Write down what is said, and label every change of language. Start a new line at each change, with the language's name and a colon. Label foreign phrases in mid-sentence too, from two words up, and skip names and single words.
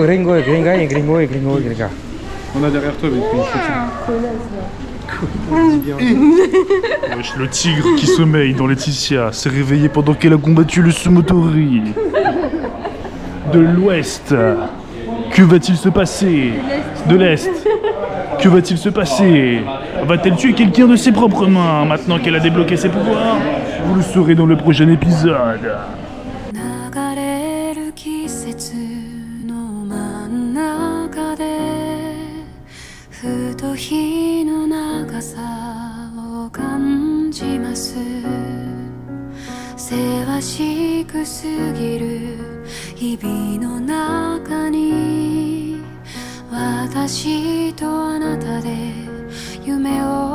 French: On a derrière toi, mais Wesh, le tigre qui sommeille dans Laetitia s'est réveillé pendant qu'elle a combattu le Sumotori de l'Ouest. Que va-t-il se passer? De l'Est. Que va-t-il se passer? Va-t-elle tuer quelqu'un de ses propres mains maintenant qu'elle a débloqué ses pouvoirs? Vous le saurez dans le prochain épisode.
Japanese: 流れる季節の真ん中でふと日の長さを感じますせわしくすぎる日々の中に私とあなたで夢を